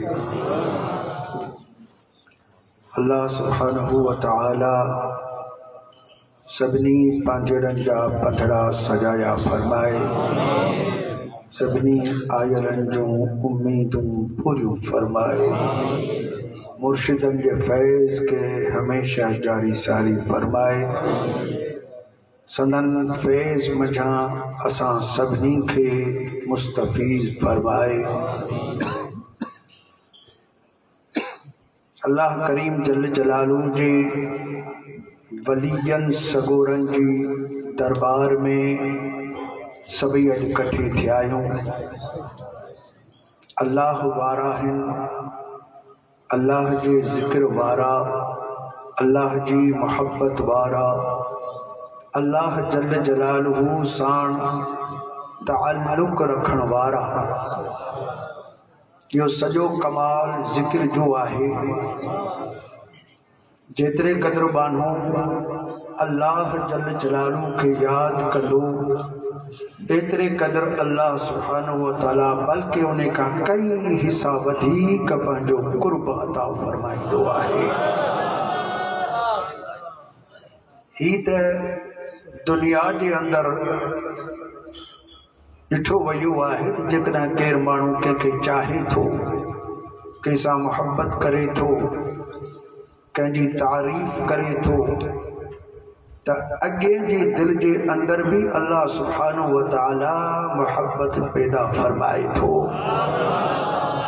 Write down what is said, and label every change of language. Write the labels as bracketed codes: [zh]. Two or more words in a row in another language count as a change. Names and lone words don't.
[sd] अल्लाह [ar] سبحانه وتعالى [sd] सभिनी पांजड़नि जा पधड़ा सजाया फरमाए, सभिनी आयलनि जूं उम्मीदूं पूरियूं फरमाए, मुर्शिदनि जे फैज़ के हमेशा जारी सारी फरमाए, संदन फैज़ मझां असां सभिनी खे मुस्तफ़ीज़ फरमाए। अल्लाह करीम [ar] جل جلاله [sd] जे वलियन सगोरन जी दरबार में सभी इकट्ठे थिया आहियूं। अल्लाह वारा आहिनि, अल्लाह जे ज़िक्र वारा, अल्लाह जी मोहब्बत वारा, अल्लाह [ar] جل جلاله [sd] साण ताल्लुक़ रखण वारा। यो सॼो कमाल ज़िक्र जो आहे। जेतिरे क़द्र बानो अल्लाह [ar] جل جلاله [sd] के याद कंदो, एतिरे क़द्र अल्लाह [ar] سبحانه وتعالى [sd] बल्कि उन खां कई हिस्सा वधीक पंहिंजो क़ुर्ब अता फरमाईंदो आहे। ही त दुनिया जे अंदरि ॾिठो वियो आहे त जेकॾहिं केरु माण्हू कंहिंखे चाहे थो, कंहिंसां मोहब्बत करे थो, कंहिंजी तारीफ़ करे थो, त अॻे जे दिल जे अंदर भी अल्लाह [ar] سبحانه وتعالى [sd] मोहब्बत पैदा फरमाए थो।